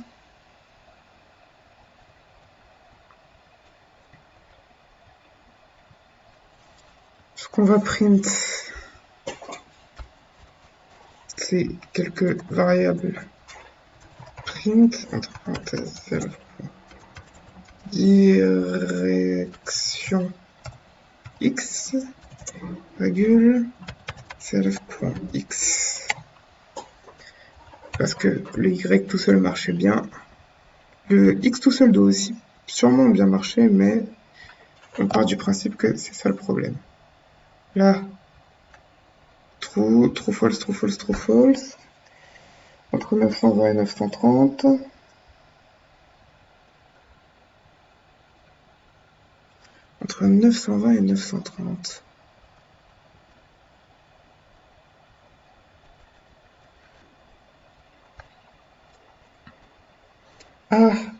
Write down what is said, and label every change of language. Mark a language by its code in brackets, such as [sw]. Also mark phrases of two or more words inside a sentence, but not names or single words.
[fr] Ce qu'on va print, c'est quelques variables print, entre parenthèses, self.direction X, virgule, self.x. Parce que le Y tout seul marchait bien. Le X tout seul doit aussi sûrement bien marcher, mais on part du principe que c'est ça le problème. Là, [en] true, true false, true false, true false. [fr] Entre 920 et 930. Entre 920 et 930. Ah.